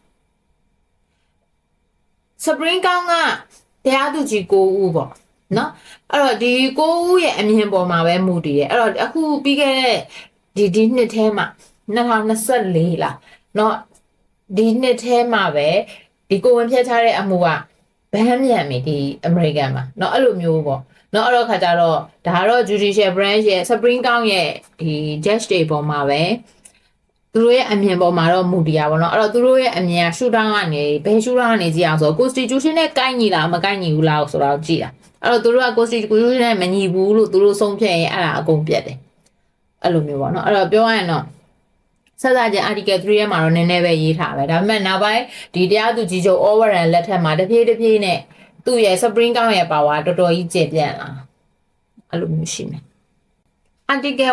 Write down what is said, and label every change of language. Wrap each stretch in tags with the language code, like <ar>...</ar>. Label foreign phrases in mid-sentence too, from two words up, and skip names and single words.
<my>Supreme Court ကတရားသူကြီး9ဦးပေါ့နော်အဲ့တော့ဒီ9ဦးရဲ့အမြင်ပေါ်မှာပဲမူတည်တယ်အဲ့တော့အခုပြီး ခဲ့တဲ့ဒီနှစ်ထဲမှာ2024လားနော်ဒီနှစ်ထဲမှာပဲဒီကိုဝင်ဖြတ်ချတဲ့အမှုကဘန်းမြန်ပြီဒီအမေရိကန်မှာနော်အဲ့လိုမျိုးပေါ့နော်အဲ့တော့ခါကြတော့ဒါကတော့</my> <en>judicial branch</en> <my>ရဲ့ Supreme Court ရဲ့ဒီ judge တွေပေါ်မှာပဲသူတို့ရဲ့အမြင်ပေါ်မှာတော့မူတည်ရပါတော့အဲ့တော့သူတို့ရဲ့အမြင်ကရှုထောင့်ကနေဘယ်ရှုထောင့်ကနေကြည့်အောင်ဆိုတော့ constitution နဲ့ကိုက် ညီလားမကိုက်ညီဘူးလားဆိုတော့ကြည့်တာအဲ့တော့သူတို့က constitution နဲ့မညီဘူးလို့သူတို့ဆုံးဖြတ်ရင်အဲ့ဒါအကုန်ပြတ်တယ်အဲ့လိုမျိုးပေါ့နော်အဲ့တော့ပြောရရင်တော့ဆက်စားခြင်း article 3ရဲ့မှာတော့နည်းနည်းပဲရေးထားပဲဒါပေမဲ့နောက်ပိုင်းဒီတရားသူကြီးချုပ် overrun လက်ထက်မှာတဖြည်းနဲ့သူ့ရဲ့ Supreme Court ရဲ့ power တော်တော်ကြီးကျေပြန့်လာအဲ့လိုမျိုးရှိမယ် article</my>